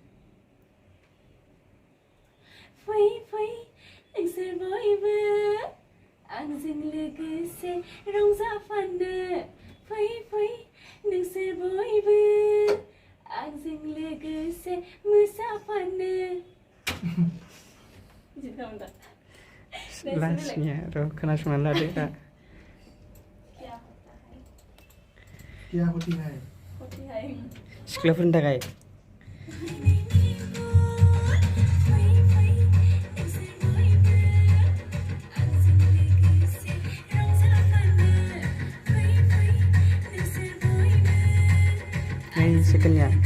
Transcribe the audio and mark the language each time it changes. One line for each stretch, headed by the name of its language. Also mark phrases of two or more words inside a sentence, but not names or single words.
Bodo: नोंसोर बयबो आंजों लोगोसे रंजाफानो फै नोंसोर बयबो आंजों लोगोसे मोसाफानो लास्टनिया र' खोनासंनानै लादो दा
Hindi: क्या होती है?
Bodo: सिख्लाफोरनि थाखाय नै सेकेन्डनिया